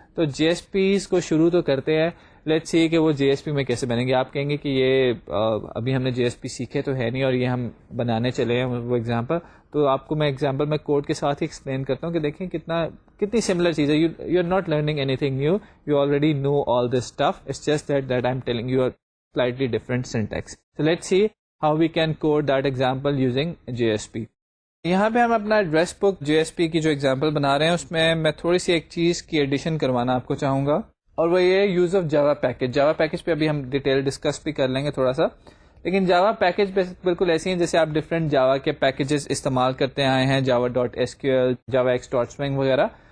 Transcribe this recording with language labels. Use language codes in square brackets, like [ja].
[ur] تو JSPs کو شروع تو کرتے ہیں, [en] let's see [ur] کہ وہ JSP میں کیسے بنیں گے. آپ کہیں گے کہ یہ ابھی ہم نے JSP سیکھے تو ہے نہیں اور یہ ہم بنانے چلے ہیں وہ ایگزامپل. تو آپ کو میں ایگزامپل میں کوڈ کے ساتھ ہی ایکسپلین کرتا ہوں کہ دیکھیں کتنی سملر چیز ہے. [en] You are not learning anything new, you already know all this stuff, it's just that I am telling you slightly different syntax. So let's see how we can code that example using JSP. [ur] یہاں پہ ہم اپنا address book JSP کی جو example بنا رہے ہیں اس میں تھوڑی سی ایک چیز کی ایڈیشن کروانا آپ کو چاہوں گا, اور وہ یہ use of Java package. Java package پہ ابھی ہم ڈیٹیل ڈسکس بھی کر لیں گے تھوڑا سا, لیکن جاوا پیکج بالکل ایسی ہیں جیسے آپ ڈفرینٹ جاوا کے پیکیجز استعمال کرتے آئے ہیں, java.sql, java.x.swing وغیرہ.